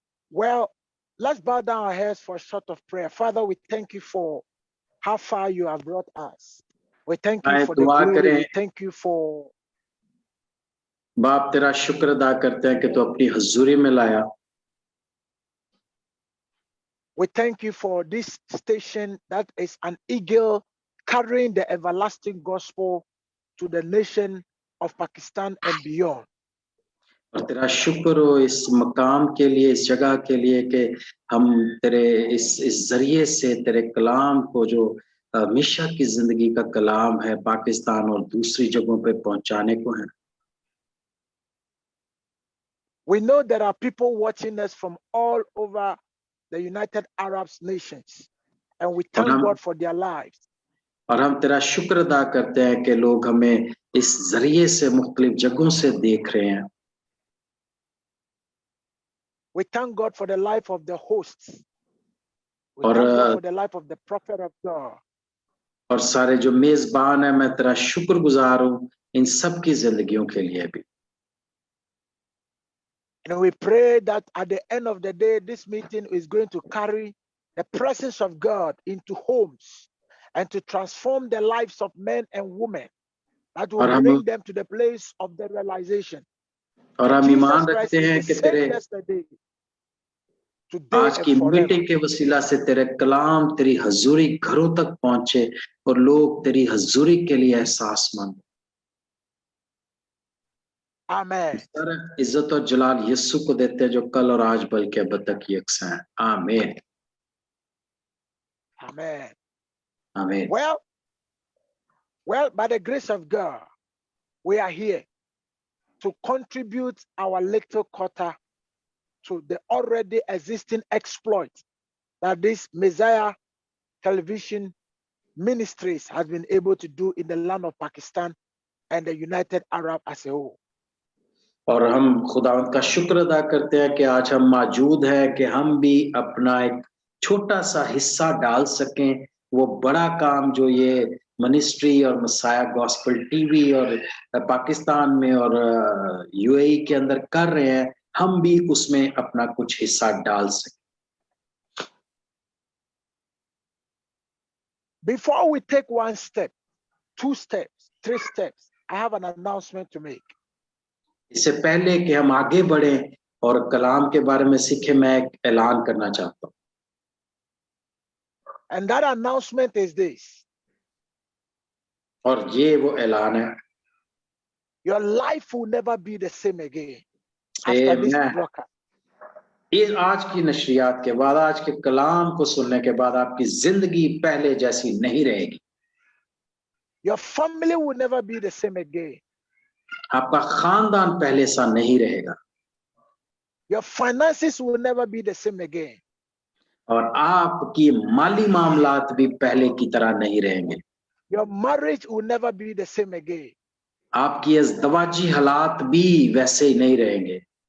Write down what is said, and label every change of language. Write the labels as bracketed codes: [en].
[en] Well, let's bow down our heads for a short of prayer. Father, we thank you for how far you have brought us. We thank you [hi] आए [en] for the [hi] दुआ [en] glory. [hi] करें। [en] We thank you for [hi] बाप तेरा शुक्र अदा करते हैं कि तू अपनी हजूरी में लाया। [en] We thank you for this station that is an eagle carrying the everlasting gospel to the nation of Pakistan and beyond. [hi] और तेरा शुक्र हो इस मकाम के लिए, इस जगह के लिए कि हम तेरे इस जरिए से तेरे कलाम को जो हमेशा की जिंदगी का कलाम है पाकिस्तान और दूसरी जगहों पे पहुंचाने को है। [en] We know there are people watching us from all over the United Arab nations, and we thank God for their lives. [hi] और हम तेरा शुक्र अदा करते हैं कि लोग हमें इस जरिए से मुख्तलिफ जगहों से देख रहे हैं। [en] We thank God for the life of the hosts. We thank God for the life of the prophet of God. [hi] और सारे जो मेजबान है, मैं तेरा शुक्रगुजार हूँ इन सब की जिंदगियों के लिए भी। [en] And we pray that at the end of the day, this meeting is going to carry the presence of God into homes and to transform the lives of men and women, that will bring them to the place of the realization. [hi] और हम ईमान रखते हैं कि तेरे आज की meeting के वसीला से तेरे कलाम तेरी हजूरी घरों तक पहुंचे और लोग तेरी हजूरी के लिए एहसासमंद। आमीन। सारा इज्जत और जलाल यीशु को देते हैं जो कल और आज बल्कि अब तक यकसा है। आमीन। आमीन। आमीन। [en] Well, by the grace of God, we are here to contribute our little quota to the already existing exploit that this Messiah television ministries has been able to do in the land of Pakistan and the United Arab as a whole. [hi] और हम खुदावंद का शुक्र अदा करते हैं कि आज हम मौजूद हैं कि हम भी अपना एक छोटा सा हिस्सा डाल सकें वो बड़ा काम जो ये मिनिस्ट्री और मसाया गॉस्पेल टीवी और पाकिस्तान में और यूएई के अंदर कर रहे हैं, हम भी उसमें अपना कुछ हिस्सा डाल सकें। [en] Before we take one step, 2 steps, 3 steps, I have an announcement to make. [hi] इससे पहले कि हम आगे बढ़ें और कलाम के बारे में सीखें, मैं एक ऐलान करना चाहता हूँ। [en] And that announcement is this. [hi] और ये वो ऐलान है। [en] Your life will never be the same again after this broadcast. [hi] इस आज की नशरियात के बाद, आज के कलाम को सुनने के बाद आपकी जिंदगी पहले जैसी नहीं रहेगी। [en] Your family will never be the same again. [hi] आपका खानदान पहले सा नहीं रहेगा। [en] Your finances will never be the same again. [hi] और आपकी माली मामलात भी पहले की तरह नहीं रहेंगे। [en] Your marriage will never be the same again. [hi] आपकी अज़दवाजी हालात भी वैसे ही नहीं रहेंगे